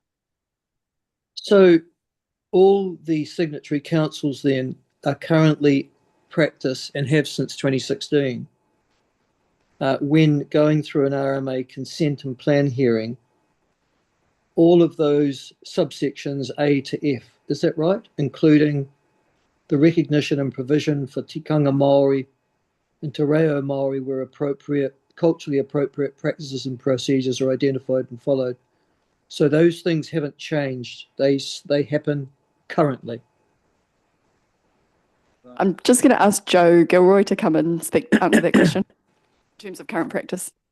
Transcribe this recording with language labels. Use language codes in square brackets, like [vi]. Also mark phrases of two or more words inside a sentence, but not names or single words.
[en] So all the signatory councils then are currently practice and have since 2016 when going through an RMA consent and plan hearing, all of those subsections A to F, is that right? Including the recognition and provision for [mi] tikanga Māori [en] and [mi] te reo Māori [en] where appropriate, culturally appropriate practices and procedures are identified and followed. So those things haven't changed. They happen currently. I'm just going to ask Joe Gilroy to come and speak answer that question in terms of current practice.